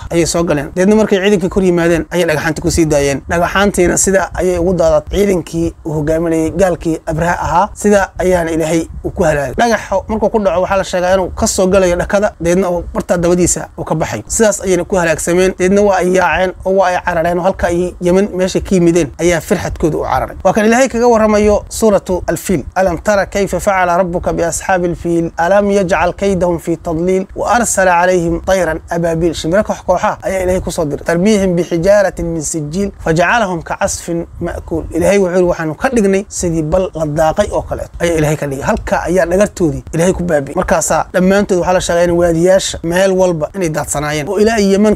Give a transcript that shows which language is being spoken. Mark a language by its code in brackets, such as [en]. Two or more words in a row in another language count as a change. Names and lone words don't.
[so] ayay soo galeen deedna markay ciidankii kor yimaadeen ayay dhagaxaantii ku sii daayeen dhagaxaantiina sida ayay ugu daadat ciidankii uu hogaaminayay gaalkii abraha ahaa sida ayaana ilaahay uu ku halaagay dhagaxo markuu ku dhaco waxa la sheegaa inuu ka soo galayo dhakada deedna uu barta dabadiisa uu ka baxay sidaas ayayna ku halaagsameen deedna waa ay yaaceen oo waa ay carareen halka ay Yemen meesha ka yimideen ayaa firxadkooda u cararay waa kan ilaahay kaga waramayo [ar] سورة الفيل ألم تر كيف فعل ربك بأصحاب الفيل ألم يجعل كيدهم في تضليل وأرسل عليهم طيرا أبابيل [so] shimraka kooxa ayaa ilaahay ku soo diray [ar] ترميهم بحجارة من سجيل فجعلهم كعصف مأكول [so] ilaahay wuxuu waxaanu ka dhignay sidii bal la daaqay oo kale ayaa ilaahay ka dhigay halka ayaa dhagartoodii ilaahay ku baabi markaas dhamaantood waxa la sheegay waadiyaasha meel walba inay daadsanaayeen oo ilaahay Yemen